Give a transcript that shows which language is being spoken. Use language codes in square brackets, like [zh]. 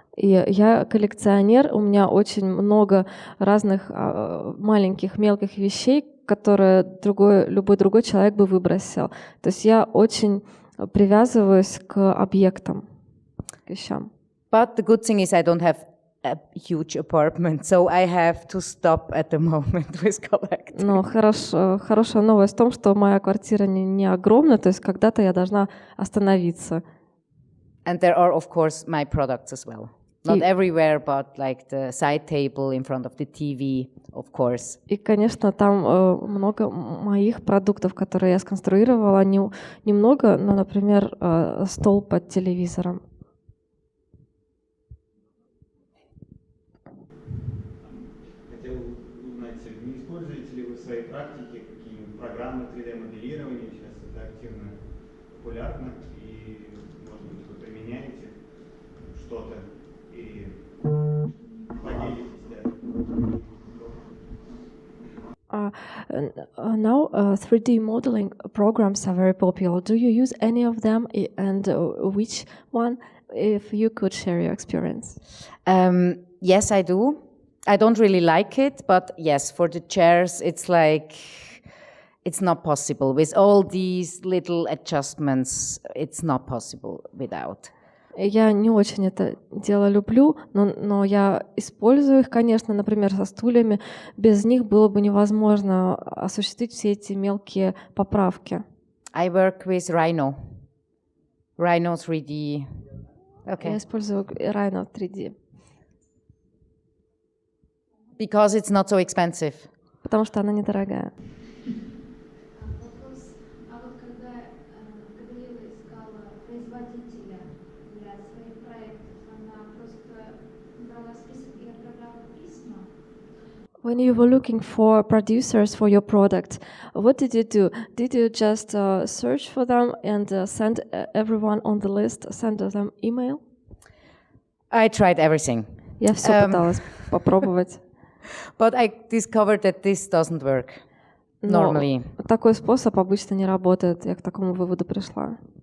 [ru] И я коллекционер, у меня очень много разных маленьких, мелких вещей, которые любой другой человек бы выбросил. То есть я очень привязываюсь к объектам, к вещам. [en] But the good thing is I don't have a huge apartment, so I have to stop at the moment with collecting. [ru] Но хорошая новость в том, что моя квартира не огромная, то есть когда-то я должна остановиться. [en] And there are, of course, my products as well. Not everywhere, but like the side table in front of the TV, of course. [ru] И, конечно, там много моих продуктов, которые я сконструировала, немного, но, например, стол под телевизором. Хотел узнать, не используете ли вы в своей практике какие-нибудь программы 3D-моделирования, сейчас это активно популярно, и, может быть, вы применяете что-то и поделитесь, да. [en] Now, 3D modeling programs are very popular. Do you use any of them, and which one? If you could share your experience. Yes, I do. I don't really like it, but yes, for the chairs, it's like, it's not possible. With all these little adjustments, it's not possible without. [ru] Я не очень это дело люблю, но я использую их, конечно, например, со стульями. Без них было бы невозможно осуществить все эти мелкие поправки. [en] I work with Rhino 3D. Okay. [ru] Я использую Rhino 3D. [en] Because it's not so expensive. [ru] Потому что она недорогая. Вопрос, а вот когда Габриэла искала производителя для своих проектов, она просто брала список и отправляла письма? [en] When you were looking for producers for your product, what did you do? Did you just search for them and send everyone on the list, send them email? I tried everything. [ru] Я все пыталась попробовать. [en] But I discovered that this doesn't work normally. [ru] Но такой способ обычно не работает. Я к такому выводу пришла.